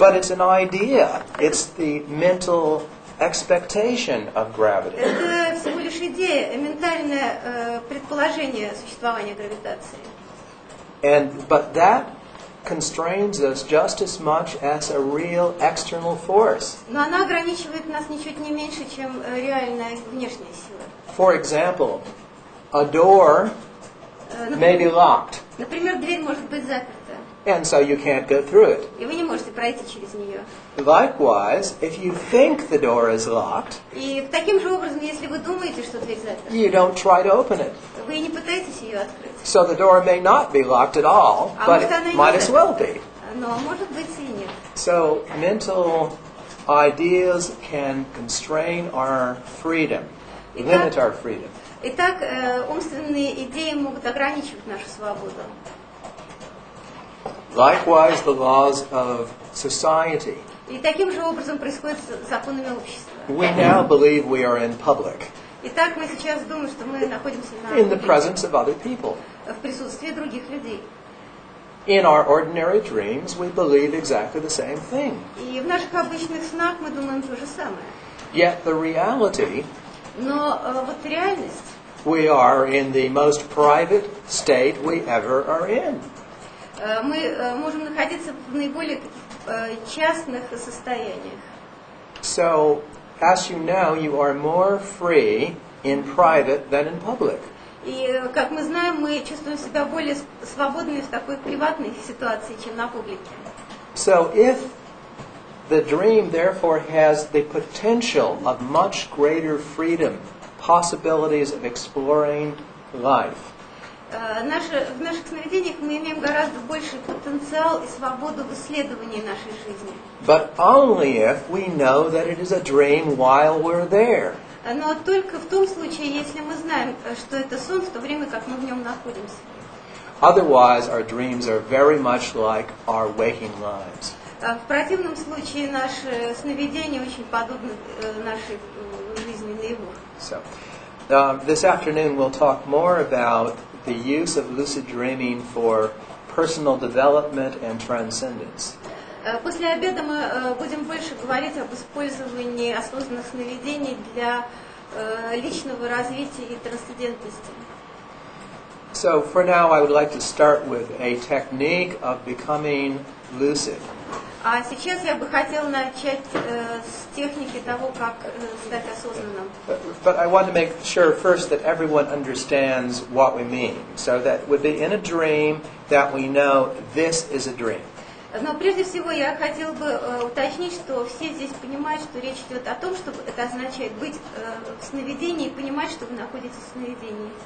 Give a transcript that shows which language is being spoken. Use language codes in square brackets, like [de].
[en] but it's an idea. It's the mental expectation of gravity. [ru] Это всего лишь идея, ментальное предположение существования гравитации. [en] But that constrains us just as much as a real external force. [ru] Но она ограничивает нас ничуть не меньше, чем реальная внешняя сила. [en] For example, a door may be locked, [ru] Например, дверь может быть заперта, [en] and so you can't go through it. [ru] и вы не можете пройти через нее. [en] Likewise, if you think the door is locked, [ru] И таким же образом, если вы думаете, что дверь заперта, [en] you don't try to open it. [ru] вы не пытаетесь ее открыть. [en] So the door may not be locked at all, but it might as well be. [ru] Но может быть и нет. [en] So mental ideas can constrain our freedom, limit our freedom. [ru] Итак, умственные идеи могут ограничивать нашу свободу. [en] Likewise, the laws of society. [ru] И таким же образом происходит с законами общества. [en] We now believe we are in public, [ru] Итак, мы сейчас думаем, что мы находимся [en] in the presence of other people. [ru] в присутствии других людей. [en] In our ordinary dreams, we believe exactly the same thing. [ru] И в наших обычных снах мы думаем то же самое. [en] Yet the reality, [ru] Но вот реальность, [en] we are in the most private state we ever are in. [ru] мы можем находиться в наиболее частных состояниях. [en] So, as you know, you are more free in private than in public. [ru] И, как мы знаем, мы чувствуем себя более свободными в такой приватной ситуации, чем на публике. [en] So, if the dream therefore has the potential of much greater freedom, possibilities of exploring life, [ru] В наших сновидениях мы имеем гораздо больший потенциал и свободу в исследовании нашей жизни. [en] but only if we know that it is a dream while we're there. [ru] Но только в том случае, если мы знаем, что это сон, в то время как мы в нем находимся. [en] Otherwise, our dreams are very much like our waking lives. [ru] В противном случае наши сновидения очень подобны нашей жизни наяву. [en] So, this afternoon we'll talk more about the use of lucid dreaming for personal development and transcendence. [ru] После обеда мы будем больше говорить об использовании осознанных сновидений для личного развития и трансцендентности. [en] So for now I would like to start with a technique of becoming lucid. [ru] А сейчас я бы хотела начать с техники того, как стать осознанным. [en] But I want to make sure first that everyone understands what we mean. So that would be in a dream that we know this is a dream. [ru] Но прежде всего я хотела бы уточнить, что все здесь понимают, что речь идет о том, что это означает быть в сновидении и понимать, что вы находитесь в сновидении.